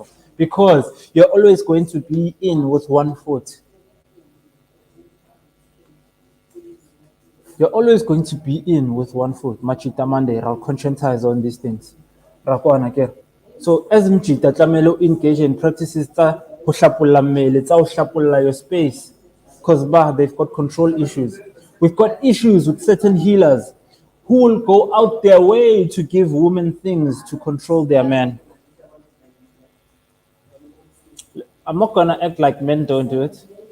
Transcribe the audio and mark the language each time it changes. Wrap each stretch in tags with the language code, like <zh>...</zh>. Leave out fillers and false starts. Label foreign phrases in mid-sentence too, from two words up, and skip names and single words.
<en>Because you're always going to be in with one foot. You're always going to be in with one foot. Majita Monday, I'll conscientize on these things. So as</en> <st>Majita, tlamelo</st> <en>engage in practices</en> <st>tsa ho hlapolla mmele, tsa ho hlapolla</st> <en>your space. Because they've got control issues. We've got issues with certain healers who will go out their way to give women things to control their man. I'm not gonna act like men don't do it.</en>